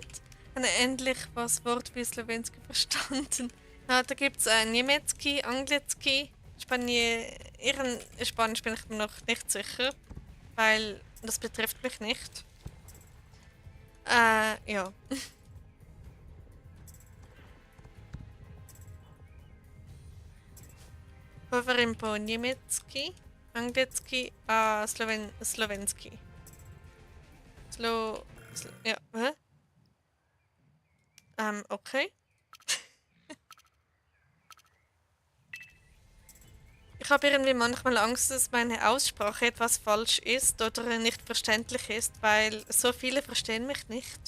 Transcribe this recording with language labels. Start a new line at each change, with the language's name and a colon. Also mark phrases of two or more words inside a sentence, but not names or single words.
German: Eine ähnlich was Wort wie Slowenski verstanden. Ja, da gibt es Niemiecki, Angliecki, Ihren Spanisch bin ich mir noch nicht sicher, weil das betrifft mich nicht. Ja.
Slovak: Hovorím po německy, anglicky a slovensky.
German: Ja, hä? Okay. Ich habe irgendwie manchmal Angst, dass meine Aussprache etwas falsch ist oder nicht verständlich ist, weil so viele verstehen mich nicht.